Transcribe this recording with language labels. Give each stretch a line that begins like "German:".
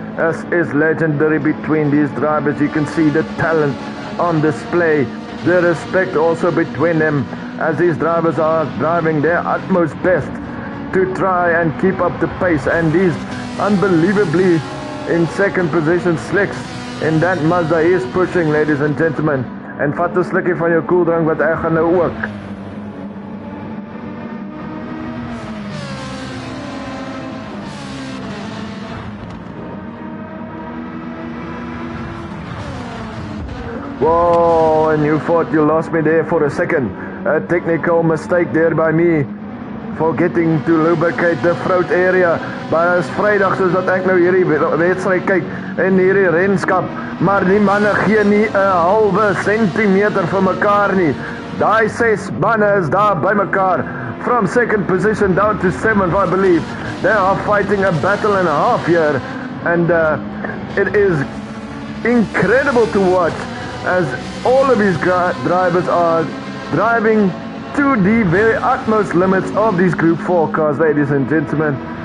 English: This is legendary between these drivers. You can see the talent on display, the respect also between them, as these drivers are driving their utmost best to try and keep up the pace. And these unbelievably in second position slicks in that Mazda is pushing, ladies and gentlemen.
Afrikaans: En vat 'n slukkie van jou koeldrank, wat ek gaan nou ook.
English: Whoa, and you thought you lost me there for a second. A technical mistake there by me. Forgetting to lubricate the throat area.
Afrikaans: Maar is Vrydag soos wat ek nou hierdie wedstryd kyk en hierdie renskap. Maar die manne gee nie 'n halwe sentimeter vir mekaar nie. Daai 6 manne is daar by mekaar.
English: From second position down to 7th, I believe. They are fighting a battle and a half here. And it is incredible to watch as all of these drivers are driving to the very utmost limits of these Group 4 cars, ladies and gentlemen.